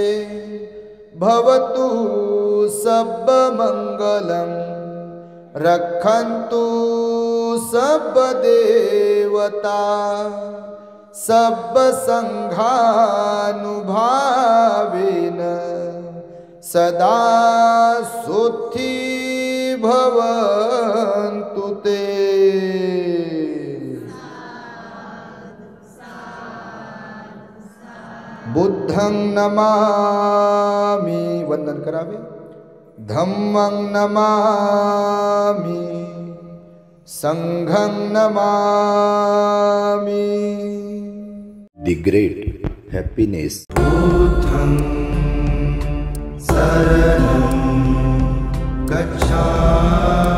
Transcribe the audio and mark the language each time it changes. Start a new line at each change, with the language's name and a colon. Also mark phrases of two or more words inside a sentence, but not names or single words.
Pali: भवतु सब्ब मंगलम रक्षन्तु सब्ब देवता सब्ब संघानुभावेन सदा सुखी भवन्तु ते. बुद्धं नमामि,
Marathi: वंदन करावे.
Pali: धम्मं नमामि, संघं नमामि.
English: The great happiness.
Pali: बुद्धं शरणं गच्छामि.